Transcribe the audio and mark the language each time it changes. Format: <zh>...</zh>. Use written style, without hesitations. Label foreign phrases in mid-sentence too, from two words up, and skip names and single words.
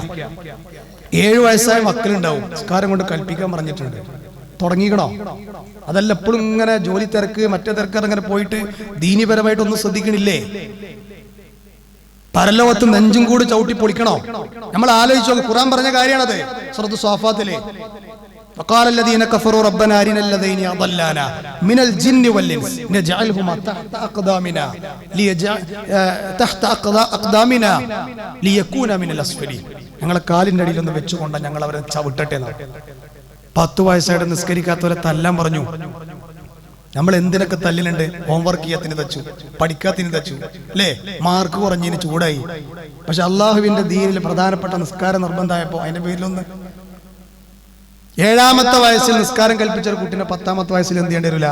<ml>7 വയസ്സായ മക്കളുണ്ടാവും, സംസ്കാരം കൊണ്ട് കൽപ്പിക്കാൻ പറഞ്ഞിട്ടുണ്ട്. തുടങ്ങിക്കണോ? അതല്ല എപ്പോഴും ഇങ്ങനെ ജോലി തിരക്ക്, മറ്റേ തിരക്കാർ അങ്ങനെ പോയിട്ട് ദീനിപരമായിട്ട് ഒന്നും ശ്രദ്ധിക്കണില്ലേ? പരലോകത്ത് നെഞ്ചും കൂടി ചവിട്ടി പൊളിക്കണോ? നമ്മൾ ആലോചിച്ചോ, ഖുർആൻ പറഞ്ഞ കാര്യമാണത്.</ml> <ar>സൂറത്ത് സ്വാഫാത്തിലെ وقال الذين كفروا ربنا أرنا الذين أضلانا من الجن والإنس نجعلهما تحت أقدامنا ليكونا من الأسفلين.</ar> <ml>ഞങ്ങളെ കാലിന്റെ അടിയിൽ ഒന്ന് വെച്ചുകൊണ്ട് ഞങ്ങൾ അവരെ ചവിട്ടട്ടെ എന്നാണ്. 10 വയസ്സായിട്ട് നിസ്കരിക്കാത്തവരെ തല്ലാൻ പറഞ്ഞു. നമ്മൾ എന്തിനൊക്കെ തല്ലിനുണ്ട്? ഹോംവർക്ക് ചെയ്യാത്തിന് തച്ചു, പഠിക്കാത്തിന് തച്ചു അല്ലേ? മാർക്ക് കുറഞ്ഞതിന് ചൂടായി. പക്ഷെ അള്ളാഹുവിന്റെ ദീനിൽ പ്രധാനപ്പെട്ട നിസ്കാരം നിർബന്ധമായപ്പോ അതിന്റെ പേരിലൊന്ന് 7ാമത്തെ വയസ്സിൽ നിസ്കാരം കൽപ്പിച്ച ഒരു കുട്ടീനെ 10ാമത്തെ വയസ്സിൽ എന്ത് ചെയ്യേണ്ടി വരില്ല?</ml>